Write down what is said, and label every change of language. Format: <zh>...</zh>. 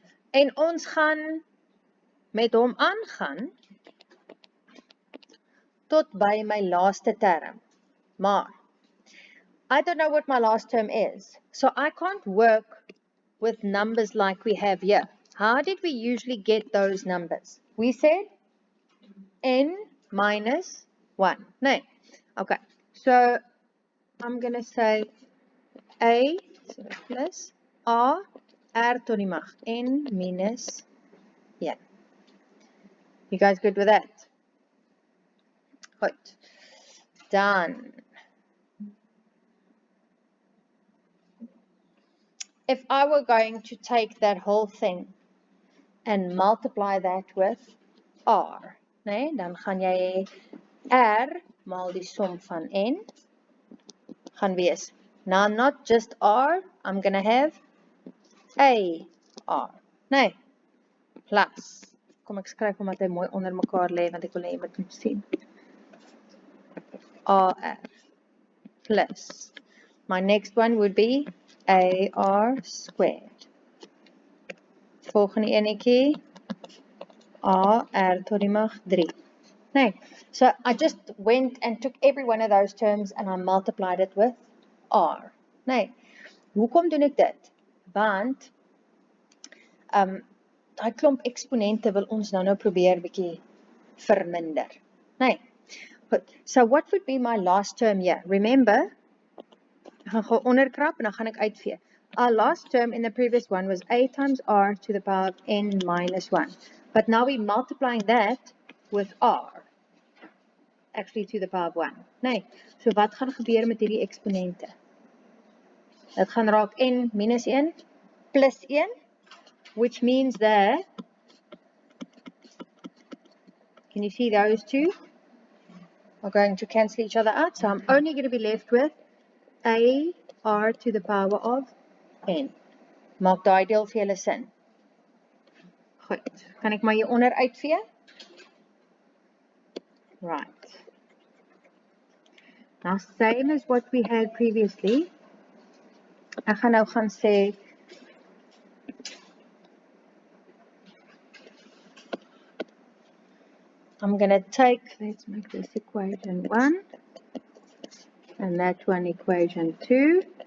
<af>En ons gaan met hom aangaan tot by my laaste term.</af> <en>Maar I don't know what my last term is, so I can't work with numbers like we have here. How did we usually get those numbers? We said n minus 1. No. Okay. So I'm going to say a plus r</en> <af>tot die mag</af> <en>n minus 1. You guys good with that? Good. Done. If I were going to take that whole thing and multiply that with r,</en> <af>nee, dan gaan jy r maal die som van n gaan wees.</af> <en>Now not just r, I'm going to have a r, nee, plus.</en> <af>Kom ek skryf omdat hy mooi onder mekaar lê want ek wil hê jy moet sien.</af> <en>r plus. My next one would be ar squared.</en> <af>Volgende enetjie r tot die mag 3.</af> <en>Nee, so I just went and took every one of those terms and I multiplied it with r.</en> <af>Nee, hoekom doen ek dit? Want daai klomp eksponente wil ons nou probeer bietjie verminder. Nee. Goed.</af> <en>So what would be my last term here? Remember,</en> <af>ek gaan gou onderkrap en dan gaan ek uitvee.</af> <en>Our last term in the previous one was a times r to the power of n minus 1. But now we're multiplying that with r. Actually to the power of 1.</en> <af>Nee, so wat gaan gebeur met hierdie eksponente? Dit gaan raak</af> <en>n minus 1 plus 1, which means that, can you see those two are going to cancel each other out? So I'm only going to be left with a r to the power of n.</en> <af>Maak daai deel vir julle sin. Goed, kan ek maar hier onder uitvee?</af> <en>Right. Now same as what we had previously.</en> <af>Ek gaan nou gaan sê</af> <en>I'm going to take, let's make this equation 1, and that one equation 2.</en>